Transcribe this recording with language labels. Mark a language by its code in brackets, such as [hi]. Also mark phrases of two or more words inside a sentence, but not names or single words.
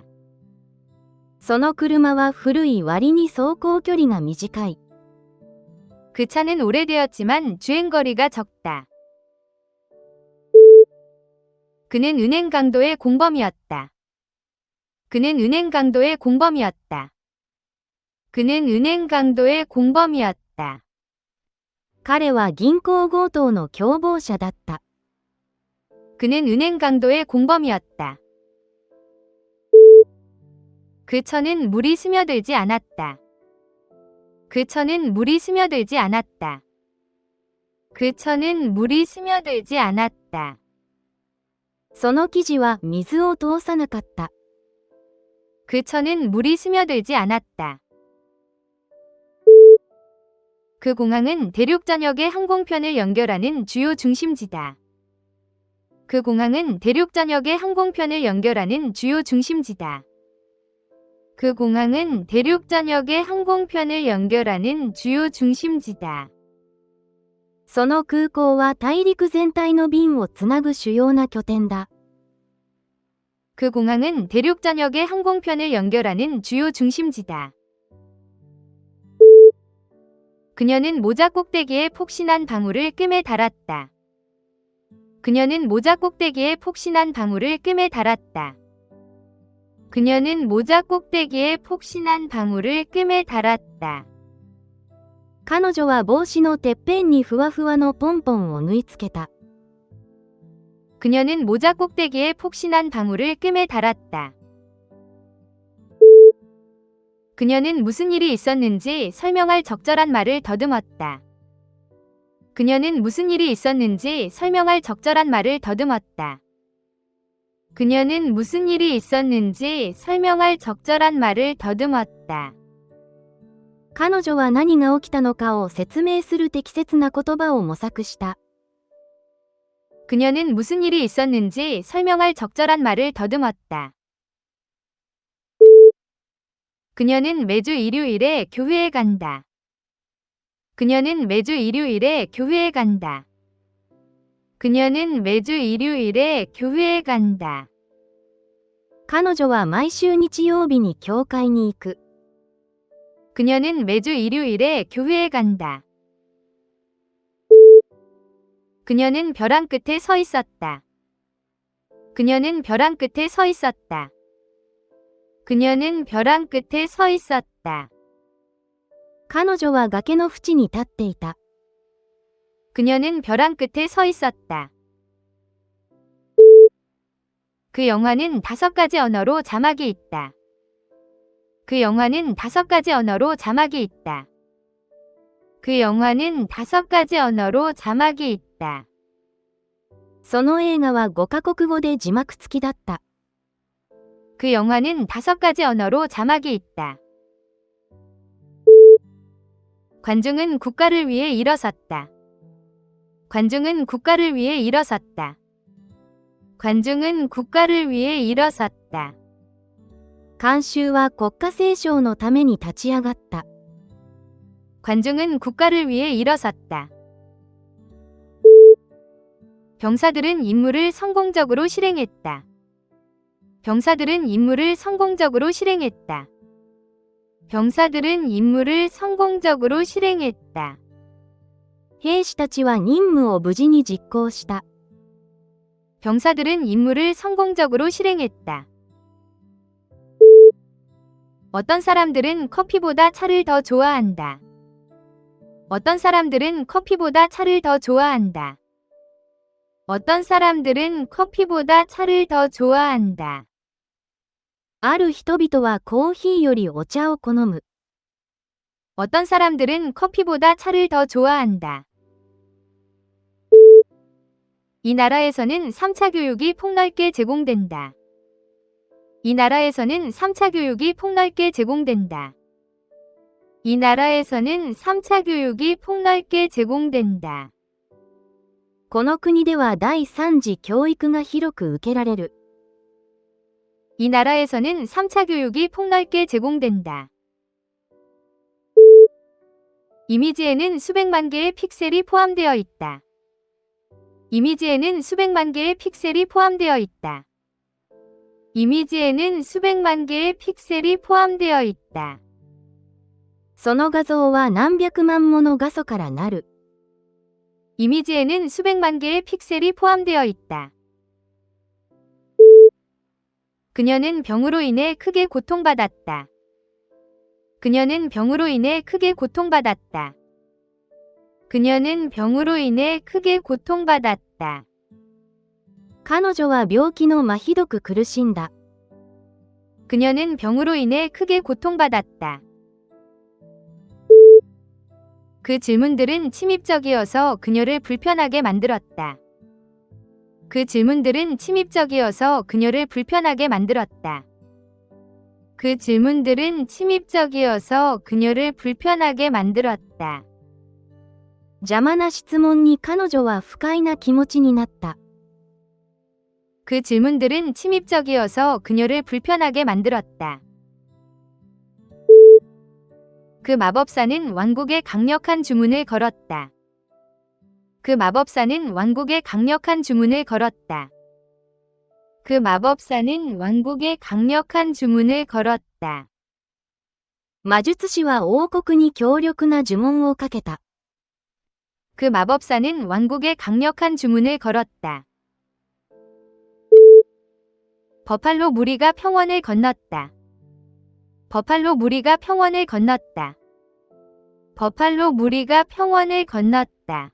[ja] その車は古い割に走行距離が短い。 [ko] 그 차는 오래되었지만 주행거리가 적다. 그는 은행 강도의 공범이었다. 그는 은행 강도의 공범이었다. 그는 은행 강도의 공범이었다. [ja] 彼は銀行強盗の共謀者だった。 [ko] 그는 은행 강도의 공범이었다. 그 처는 물이 스며들지 않았다. 그 처는 물이 스며들지 않았다. 그 처는 물이 스며들지 않았다. [ja] その生地は水を通さなかった。 [ko] 그 처는 물이 스며들지 않았다. 그 공항은 대륙 전역의 항공편을 연결하는 주요 중심지다. 그 공항은 대륙 전역의 항공편을 연결하는 주요 중심지다. 그 공항은 대륙 전역의 항공편을 연결하는 주요 중심지다. [ja] その空港は大陸全体の便をつなぐ主要な拠点だ。 [ko] 그 공항은 대륙 전역의 항공편을 연결하는 주요 중심지다. 그녀는 모자 꼭대기에 폭신한 방울을 끔에 달았다. 그녀는 모자 꼭대기에 폭신한 방울을 끔에 달았다. 그녀는 모자 꼭대기에 폭신한 방울을 끔에 달았다. [ja] 彼女は帽子のてっぺんにふわふわのポンポンを縫い付けた。 [ko] 그녀는 모자 꼭대기에 폭신한 방울을 끔에 달았다. 그녀는 무슨 일이 있었는지 설명할 적절한 말을 더듬었다. 그녀는 무슨 일이 있었는지 설명할 적절한 말을 더듬었다. 그녀는 무슨 일이 있었는지 설명할 적절한 말을 더듬었다. [ja] 彼女は何が起きたのかを説明する適切な言葉を模索した。 [ko] 그녀는 무슨 일이 있었는지 설명할 적절한 말을 더듬었다. 그녀는 매주 일요일에 교회에 간다. 그녀는 매주 일요일에 교회에 간다. 그녀는 매주 일요일에 교회에 간다. [ja] 彼女は毎週日曜日に教会に行く。 [ko] 그녀는 매주 일요일에 교회에 간다. 그녀는 벼랑 끝에 서 있었다. 그녀는 벼랑 끝에 서 있었다. 그녀는 벼랑 끝에 서 있었다. [ja] 彼女は崖の縁に立っていた。 [ko] 그녀는 벼랑 끝에 서 있었다. 그 영화는 5가지 언어로 자막이 있다. 그 영화는 5가지 언어로 자막이 있다. 그 영화는 5가지 언어로 자막이 있다. [ja] その映画は5カ国語で字幕付きだった。 [ko] 그 영화는 5가지 언어로 자막이 있다. 관중은 국가를 위해 일어섰다. 관중은 국가를 위해 일어섰다. 관중은 국가를 위해 일어섰다. [ja] 観衆は国家斉唱のために立ち上がった。 [ko] 관중은 국가를 위해 일어섰다. 병사들은 임무를 성공적으로 실행했다. 병사들은 임무를 성공적으로 실행했다. 병사들은 임무를 성공적으로 실행했다. [ja] 兵士たちは任務を無事に実行した。 [ko] 병사들은 임무를 성공적으로 실행했다. 어떤 사람들은 커피보다 차를 더 좋아한다. 어떤 사람들은 커피보다 차를 더 좋아한다. 어떤 사람들은 커피보다 차를 더 좋아한다. [ja] ある人々はコーヒーよりお茶を好む。 [ko] 어떤 사람들은 커피보다 차를 더 좋아한다. 이 나라에서는 3차 교육이 폭넓게 제공된다. 이 나라에서는 3차 교육이 폭넓게 제공된다. 이 나라에서는 3차 교육이 폭넓게 제공된다. [ja] この国では第3次教育が広く受けられる。 [ko] 이 나라에서는 3차 교육이 폭넓게 제공된다. 이미지에는 수백만 개의 픽셀이 포함되어 있다. 이미지에는 수백만 개의 픽셀이 포함되어 있다. 이미지에는 수백만 개의 픽셀이 포함되어 있다. [ja] その画像は何百万もの画素からなる。 [ko] 이미지에는 수백만 개의 픽셀이 포함되어 있다. 그녀는 병으로 인해 크게 고통받았다. 그녀는 병으로 인해 크게 고통받았다. 그녀는 병으로 인해 크게 고통받았다. [ja] 彼女は病気のひどく苦しんだ。 [ko] 그녀는 병으로 인해 크게 고통받았다. 그 질문들은 침입적이어서 그녀를 불편하게 만들었다. 그 질문들은 침입적이어서 그녀를 불편하게 만들었다. 그 질문들은 침입적이어서 그녀를 불편하게 만들었다. [ja] 邪魔な質問に彼女は不快な気持ちになった。 [ko] 그 질문들은 침입적이어서 그녀를 불편하게 만들었다. 그 마법사는 왕국에 강력한 주문을 걸었다. 그 마법사는 왕국에 강력한 주문을 걸었다. 그 마법사는 왕국에 강력한 주문을 걸었다. [ja] 魔術師は王国に強力な呪文をかけた。 [ko] 그 마법사는 왕국에 강력한 주문을 걸었다. 버팔로 무리가 평원을 건넜다. 버팔로 무리가 평원을 건넜다. 버팔로 무리가 평원을 건넜다.